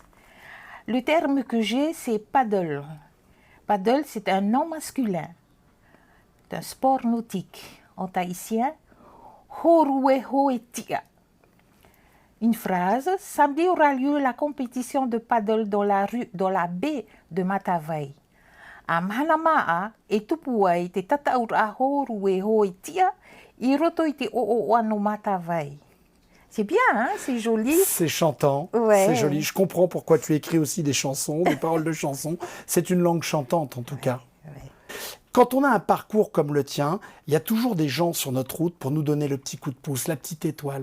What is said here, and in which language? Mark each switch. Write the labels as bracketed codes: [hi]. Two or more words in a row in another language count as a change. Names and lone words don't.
[fr] Le terme que j'ai, c'est paddle. Paddle, c'est un nom masculin. C'est un sport nautique. En tahitien, [ty] horue hoetia. [fr] Une phrase, samedi aura lieu la compétition de paddle dans la baie de Matavai. [ty] A Mahanamaa e tupuai te tataura horue hoetia i roto i te no Matavai. [fr] C'est bien, hein? C'est joli. C'est chantant, ouais. C'est joli. Je comprends pourquoi tu écris aussi des chansons, des paroles de chansons. C'est une langue chantante en tout cas. Ouais. Quand on a un parcours comme le tien, il y a toujours des gens sur notre route pour nous donner le petit coup de pouce, la petite étoile.